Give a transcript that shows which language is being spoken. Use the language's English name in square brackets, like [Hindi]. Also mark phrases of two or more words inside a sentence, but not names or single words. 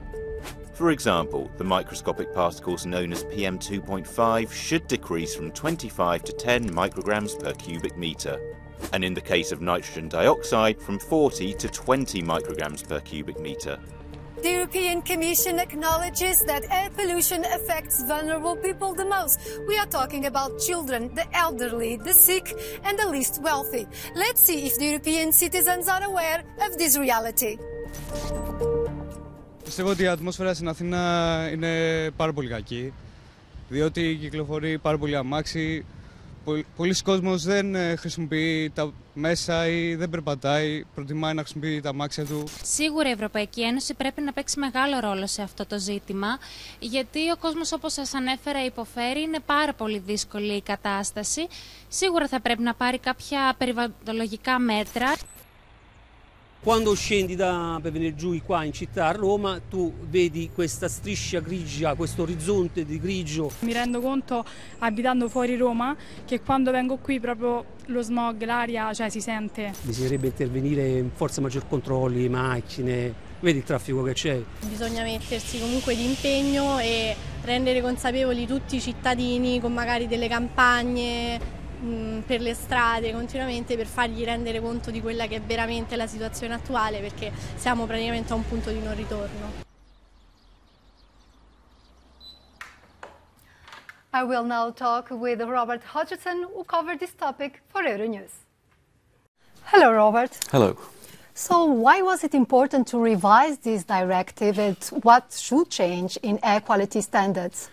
[English] For example, the microscopic particles known as PM2.5 should decrease from 25 to 10 micrograms per cubic metre, and in the case of nitrogen dioxide from 40 to 20 micrograms per cubic metre. The European Commission acknowledges that air pollution affects vulnerable people the most. We are talking about children, the elderly, the sick and the least wealthy. Let's see if the European citizens are aware of this reality. [Greek] Πιστεύω ότι η ατμόσφαιρα στην Αθήνα είναι πάρα πολύ κακή, διότι κυκλοφορεί πάρα πολύ αμάξι. Πολλοί κόσμος δεν χρησιμοποιεί τα μέσα ή δεν περπατάει, προτιμάει να χρησιμοποιεί τα αμάξια του. Σίγουρα η Ευρωπαϊκή Ένωση πρέπει να παίξει μεγάλο ρόλο σε αυτό το ζήτημα, γιατί ο κόσμος, όπως σας ανέφερα, υποφέρει, είναι πάρα πολύ δύσκολη η κατάσταση. Σίγουρα θα πρέπει να πάρει κάποια περιβαλλοντολογικά μέτρα. [Italian] Quando scendi per venire giù qua in città a Roma, tu vedi questa striscia grigia, questo orizzonte di grigio. Mi rendo conto, abitando fuori Roma, che quando vengo qui proprio lo smog, l'aria, cioè si sente. Bisognerebbe intervenire, forse maggior controlli, macchine, vedi il traffico che c'è. Bisogna mettersi comunque di impegno e rendere consapevoli tutti i cittadini con magari delle campagne per le strade continuamente, per fargli rendere conto di quella che è veramente la situazione attuale, perché siamo praticamente a un punto di non ritorno. [English] I will now talk with Robert Hodgson, who covered this topic for Euronews. Hello, Robert. Hello. So why was it important to revise this directive and what should change in air quality standards?